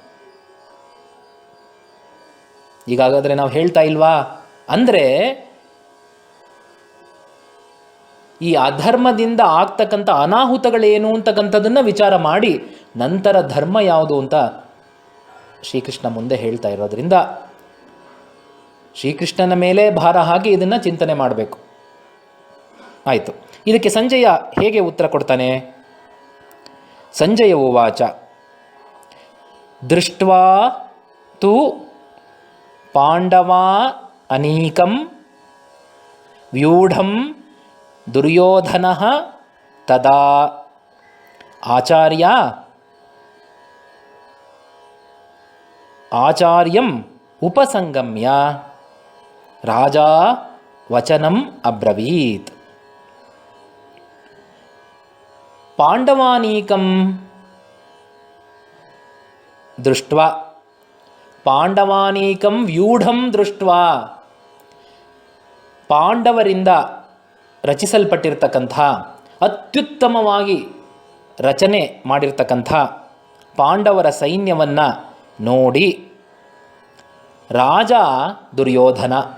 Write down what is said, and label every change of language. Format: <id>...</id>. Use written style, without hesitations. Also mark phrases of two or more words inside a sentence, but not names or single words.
<kn>ಈಗಾಗಾದರೆ ನಾವು ಹೇಳ್ತಾ ಇಲ್ವಾ ಅಂದರೆ, ಈ ಅಧರ್ಮದಿಂದ ಆಗ್ತಕ್ಕಂಥ ಅನಾಹುತಗಳೇನು ಅಂತಕ್ಕಂಥದ್ದನ್ನು ವಿಚಾರ ಮಾಡಿ ನಂತರ ಧರ್ಮ ಯಾವುದು ಅಂತ ಶ್ರೀಕೃಷ್ಣ ಮುಂದೆ ಹೇಳ್ತಾ ಇರೋದ್ರಿಂದ ಶ್ರೀಕೃಷ್ಣನ ಮೇಲೆ ಭಾರ ಹಾಕಿ ಇದನ್ನು ಚಿಂತನೆ ಮಾಡಬೇಕು. ಆಯಿತು. ಇದಕ್ಕೆ ಸಂಜಯ ಹೇಗೆ ಉತ್ತರ ಕೊಡ್ತಾನೆ?</kn> <sa>ಸಂಜಯ ಉವಾಚ ದೃಷ್ಟ್ವಾ ತು ಪಾಂಡವಾ ಅನೀಕಂ ವ್ಯೂಢಂ ದುರ್ಯೋಧನಃ ತದಾ ಆಚಾರ್ಯಂ ಉಪಸಂಗಮ್ಯ ರಾಜಾ ವಚನಂ ಅಬ್ರವೀತ್. ಪಾಂಡವಾನೀಕಂ ದೃಷ್ಟ್ವಾ, ಪಾಂಡವಾನೀಕಂ ವ್ಯೂಢಂ ದೃಷ್ಟ್ವಾ,</sa> <kn>ಪಾಂಡವರಿಂದ ರಚಿಸಲ್ಪಟ್ಟಿರ್ತಕ್ಕಂಥ, ಅತ್ಯುತ್ತಮವಾಗಿ ರಚನೆ ಮಾಡಿರ್ತಕ್ಕಂಥ ಪಾಂಡವರ ಸೈನ್ಯವನ್ನು ನೋಡಿ ರಾಜ ದುರ್ಯೋಧನ</kn>